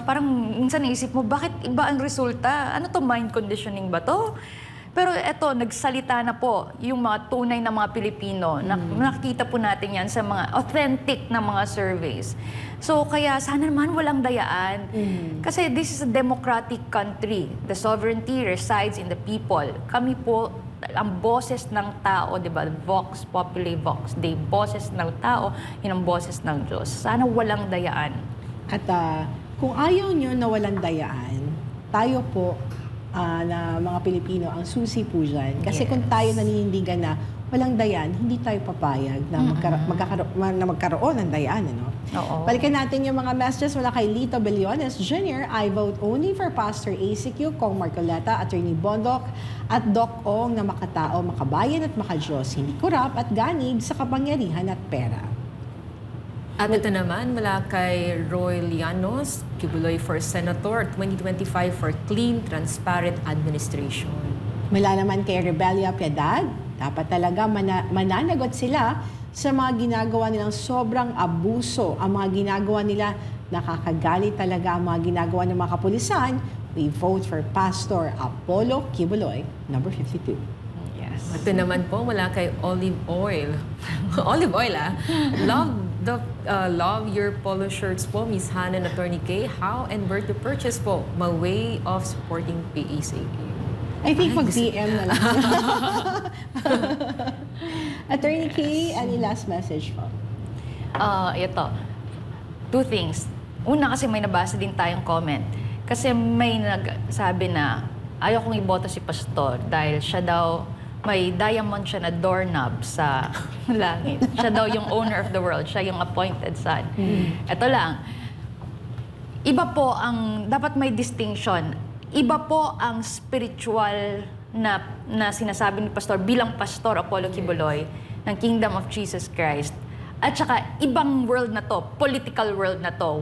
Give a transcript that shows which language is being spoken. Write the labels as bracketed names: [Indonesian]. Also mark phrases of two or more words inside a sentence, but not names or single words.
[Filipino] Parang minsan naisip mo, bakit iba ang resulta? Ano to, [English] mind conditioning [Filipino] ba to? Pero eto, nagsalita na po yung mga tunay na mga Pilipino. Nakikita po natin yan sa mga authentic na mga surveys. So kaya sana naman walang dayaan. [English] Kasi this is a democratic country. The sovereignty resides in the people. [Filipino] Kami po, ang boses ng tao, di ba? [Latin] Vox populi vox. [Filipino] The boses ng tao, yun ang boses ng Diyos. Sana walang dayaan. At kung ayaw nyo na walang dayaan, tayo po na mga Pilipino ang susi po dyan. Kasi kung tayo naninindigan na walang dayaan, hindi tayo papayag na magkaroon ng dayaan. Balikan natin yung mga messages mula kay Lito Bellones Jr. [English] I vote only for [Filipino] Pastor ACQ, Kong Marcoleta, Attorney Bondok, at Doc Ong na makatao, makabayan at makadiyos, hindi kurap at ganid sa kapangyarihan at pera. At ito naman mula kay [English] Roy Llanos, Quiboloy for Senator 2025 for clean, transparent administration. [Filipino] Mula naman kay Rebellia Piedad, dapat talaga mananagot sila sa mga ginagawa nilang sobrang abuso. Ang mga ginagawa nila, nakakagalit talaga ang mga ginagawa ng mga kapulisan. [English] We vote for Pastor Apollo Quiboloy, number 52. [Filipino] Yes. Ito naman po mula kay Olive Oil. [English] Olive Oil, love your polo shirts po, Miss Hannah and Attorney K. How and where to purchase po? My way of supporting PACQ. [Filipino] I think mag-DM na lang. [English] Attorney K, any last message po? [Filipino] Ito. [English] Two things. [Filipino] Una, kasi may nabasa din tayong comment. Kasi may nagsabi na ayaw kong iboto si Pastor dahil siya daw, may diamond siya na doorknob sa langit. Siya daw yung [English] owner of the world. [Filipino] Siya yung appointed son. Ito lang. Iba po ang, dapat may distinction. Iba po ang spiritual na sinasabi ni Pastor bilang Pastor Apollo Kibuloy ng Kingdom of Jesus Christ. At saka, ibang world na to, [English] political world [Filipino] na to.